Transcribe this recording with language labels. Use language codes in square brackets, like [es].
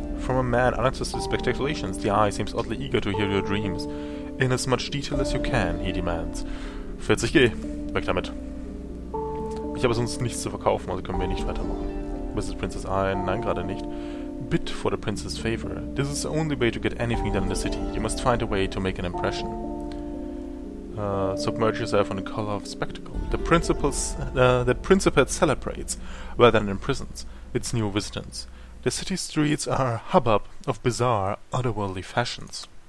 [en] From a man uninterested in speculations, the eye seems oddly eager to hear your dreams. In as much detail as you can, he demands. [de] 40G. Weg damit. Ich habe sonst nichts zu verkaufen, also können wir nicht weitermachen. Mrs. Princess Eye, nein, gerade nicht. [en] Bid for the prince's favor. This is the only way to get anything done in the city. You must find a way to make an impression. Submerge yourself in the color of spectacle. The Principate celebrates, rather than imprisons, its new visitants. The city streets are a hubbub of bizarre, otherworldly fashions.